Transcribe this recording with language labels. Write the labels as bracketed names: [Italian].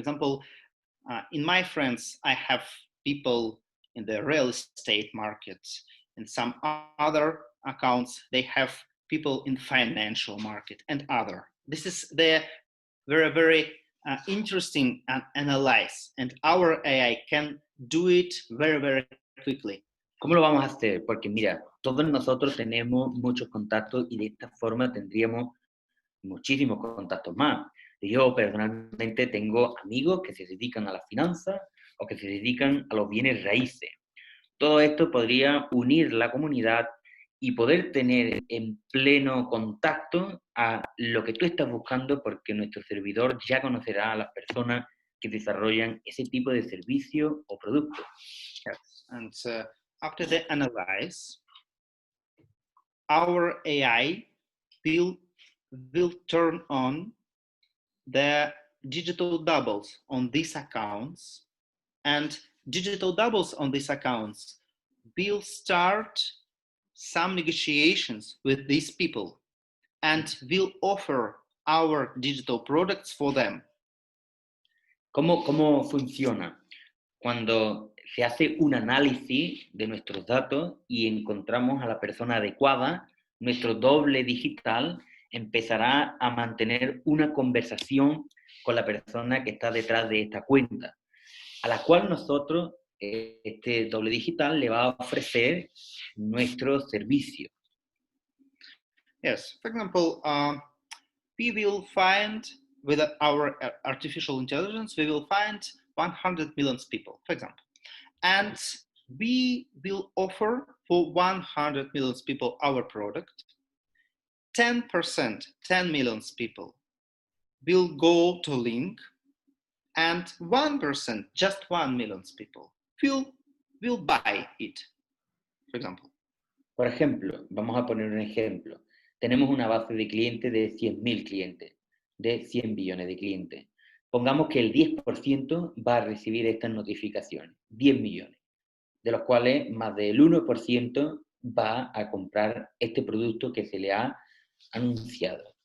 [English] For example, in my friends, I have people in the real estate market. In some other accounts, they have people in financial market and other. This is the very, very interesting analysis, and our AI can do it very, very quickly. [Spanish] ¿Cómo lo vamos a hacer? Porque mira, todos nosotros tenemos muchos contactos y de esta forma tendríamos muchísimos contactos más. Yo personalmente tengo amigos que se dedican a las finanzas o que se dedican a los bienes raíces. Todo esto podría unir la comunidad y poder tener en pleno contacto a lo que tú estás buscando, porque nuestro servidor ya conocerá a las personas que desarrollan ese tipo de servicio o producto. [English] Yes. And after the analyze, our AI will turn on the digital doubles on these accounts, and digital doubles on these accounts will start some negotiations with these people and will offer our digital products for them. [Spanish] ¿Cómo funciona? Cuando se hace un análisis de nuestros datos y encontramos a la persona adecuada, nuestro doble digital empezará a mantener una conversación con la persona que está detrás de esta cuenta, a la cual nosotros, este doble digital, le va a ofrecer nuestro servicio. [English] Yes, for example, we will find, with our artificial intelligence, we will find 100 million people, for example. And we will offer for 100 million people our product. 10%, 10 million people will go to link, and 1%, just 1 million people will buy it, for example. [Spanish] Por ejemplo, vamos a poner un ejemplo. Tenemos una base de clientes de 100.000 clientes, de 100 billones de clientes. Pongamos que el 10% va a recibir estas notificaciones, 10 millones, de los cuales más del 1% va a comprar este producto que se le ha anunciado.